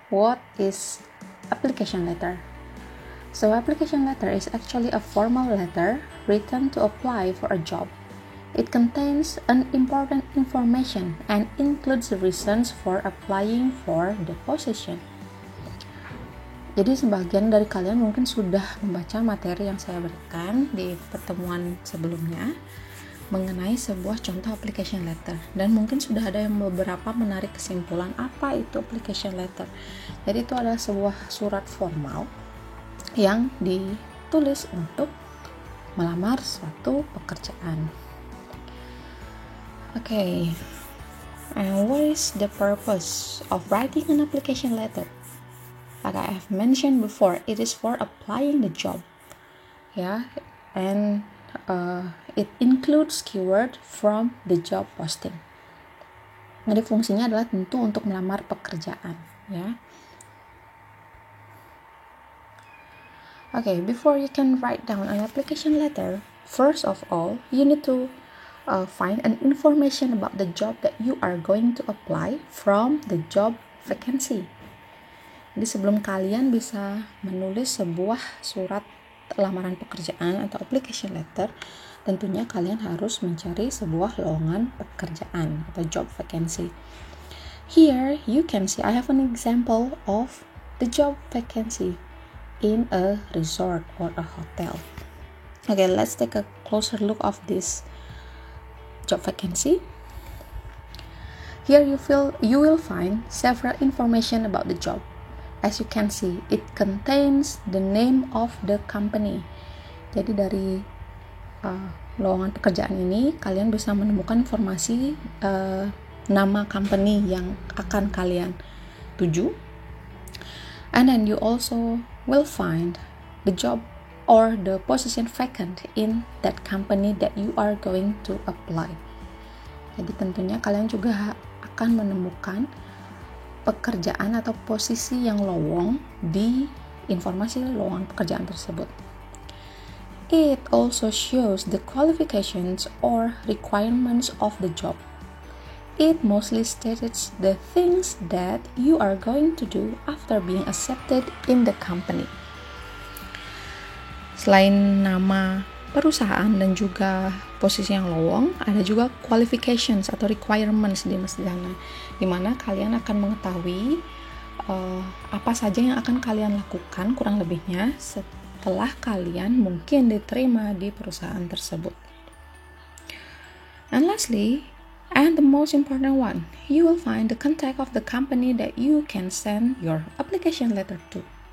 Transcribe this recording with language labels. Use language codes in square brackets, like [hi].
[en] What is application letter? So, application letter is actually a formal letter written to apply for a job. It contains an important information and includes the reasons for applying for the position. [id] Jadi sebagian dari kalian mungkin sudah membaca materi yang saya berikan di pertemuan sebelumnya mengenai sebuah contoh application letter, dan mungkin sudah ada yang beberapa menarik kesimpulan apa itu application letter. Jadi itu adalah sebuah surat formal yang ditulis untuk melamar suatu pekerjaan. [en] Okay, and what is the purpose of writing an application letter? Like I have mentioned before, it is for applying the job. And it includes keyword from the job posting. [id] Jadi fungsinya adalah tentu untuk melamar pekerjaan, ya. [en] Okay, before you can write down an application letter, first of all, you need to find an information about the job that you are going to apply from the job vacancy. [id] Jadi sebelum kalian bisa menulis sebuah surat lamaran pekerjaan atau application letter, tentunya kalian harus mencari sebuah lowongan pekerjaan atau job vacancy. [en] Here you can see I have an example of the job vacancy in a resort or a hotel. Okay, let's take a closer look of this job vacancy. Here you will find several information about the job. As you can see, it contains the name of the company. [id] Jadi dari lowongan pekerjaan ini, kalian bisa menemukan informasi nama company yang akan kalian tuju. [en] And then you also will find the job or the position vacant in that company that you are going to apply. [id] Jadi tentunya kalian juga akan menemukan pekerjaan atau posisi yang lowong di informasi lowongan pekerjaan tersebut. [en] It also shows the qualifications or requirements of the job. It mostly states the things that you are going to do after being accepted in the company. [id] Selain nama perusahaan dan juga posisi yang lowong, ada juga qualifications atau requirements di sana, di mana kalian akan mengetahui apa saja yang akan kalian lakukan kurang lebihnya setelah kalian mungkin diterima di perusahaan tersebut. [en] And lastly, and the most important one, you will find the contact of the company that you can send your application letter to.